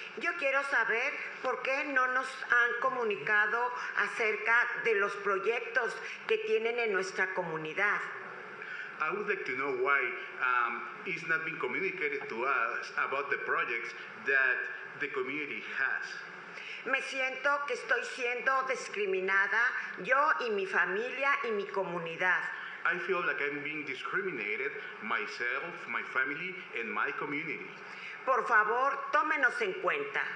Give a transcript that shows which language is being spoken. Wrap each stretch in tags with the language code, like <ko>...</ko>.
<es>Yo quiero saber por qué no nos han comunicado acerca de los proyectos que tienen en nuestra comunidad.</es> <en>I would like to know why it's not being communicated to us about the projects that the community has.</en> <es>Me siento que estoy siendo discriminada, yo y mi familia y mi comunidad.</es> <en>I feel like I'm being discriminated, myself, my family, and my community.</en> <es>Por favor, tómenos en cuenta.</es>